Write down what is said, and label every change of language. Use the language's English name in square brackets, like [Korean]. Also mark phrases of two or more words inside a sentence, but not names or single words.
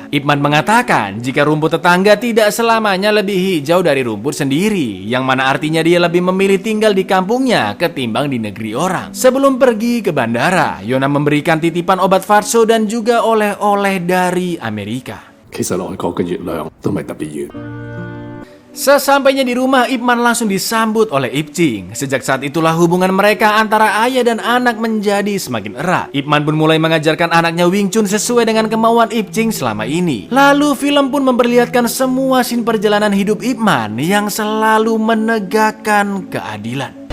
[Indonesian] Ip Man mengatakan jika rumput tetangga tidak selamanya lebih hijau dari rumput sendiri, yang mana artinya dia lebih memilih tinggal di kampungnya ketimbang di negeri orang. Sebelum pergi ke bandara, Yona memberikan titipan obat Farso dan juga oleh-oleh dari Amerika. [Cantonese] 其實外國嘅月亮都唔係特別圓。 [Indonesian] Sesampainya di rumah, Ip Man langsung disambut oleh Ip Ching. Sejak saat itulah hubungan mereka antara ayah dan anak menjadi semakin erat. Ip Man pun mulai mengajarkan anaknya Wing Chun sesuai dengan kemauan Ip Ching selama ini. Lalu film pun memperlihatkan semua scene perjalanan hidup Ip Man yang selalu menegakkan keadilan.